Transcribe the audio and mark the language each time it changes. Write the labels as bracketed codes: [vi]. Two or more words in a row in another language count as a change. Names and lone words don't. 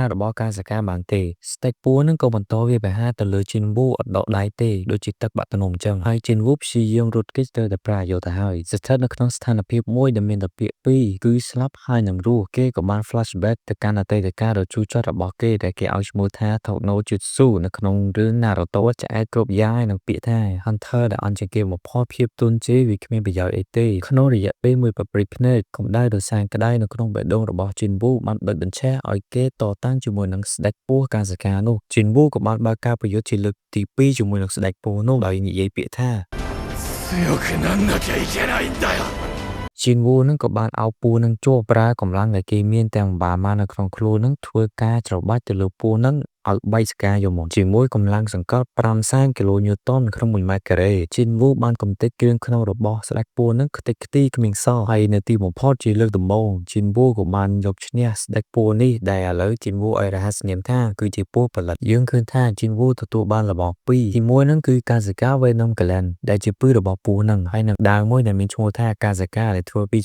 [km] ស់របស់កាសាកាបានទេស្ដេចពស់ហ្នឹងក៏បន្តវាយប្រហារទៅលើជីនវូអត់ដកដៃទេដូចជាទឹកបាក់ទំនំអញ្ចឹងហើយជីនវូព្យាយាមរត់គេចទៅតែប្រាយោទៅហើយស្ថិតនៅក្នុងស្ថានភាពមួយដែលមានតែពាក្យពីរគឺស្លាប់ហើយនឹងរស់គេក៏បាន flashback ទៅកាន់អតីតកាលដ៏ជូរចត់របស់គេដែលគេឲ្យឈ្មោះថា Tokno Jutsu នៅក្នុងរឿង Naruto ឆ្អែតគ្រប់យ៉ាងនឹងពាក្យថា Hunter ដែលអន់ជាងគេបំផុតភាពទន់ជេរវាគ្មានប្រយោជន៍អីទេក្នុងរយៈពេលមួយប្រព្រឹ ត្តភ្នែកកម្ដៅដ៏សាងក្ដៅនៅក្នុងបេះដូងរបស់ជីនវូបានបិទបញ្ឆេះឲ្យគេតតាំងជាមួយនឹងស្ដេចពស់កាសាកានោះជីនវូក៏បានបើកការប្រយុទ្ធជាលើកទី2ជាមួយនឹងស្ដេចពស់នោះដោយនិយាយពាក្យថា [ja] 強くなんなきゃいけないんだよ [km] ជីនវូនឹងក៏បានអោបពស់នឹងជួបប្រើកម្លាំងដែលគេមានទាំងបាម៉ានៅក្នុងខ្លួននឹងធ្វើការច្របាច់ទៅលើពស់នឹងឲ្យបែកស្កាយកមកជាមួយកម្លាំងសង្កត់500គីឡូញូតនក្នុង1ម៉ែត្រការ៉េ ជីនវូបានកំទេចគ្រឿងក្នុងរបស់ស្ដេចពស់នឹងខ្ទេចខ្ទីគ្មានសល់ហើយនៅទីបំផុតជាលើកដំបូងជីនវូក៏បានយកឈ្នះស្ដេចពស់នេះដែលឥឡូវជីនវូឲ្យរហស្សនាមថាគឺជាពស់ផលិតយើងឃើញថាជីនវូទទួលបានរបស់2ទី1ហ្នឹងគឺកាសាកាវេណុំកាឡែនដែលជាពឺរបស់ពស់នឹងហើយនឹងដាវមួយដែលមានឈ្មោះថាកាសាកាដែលធ្វើពី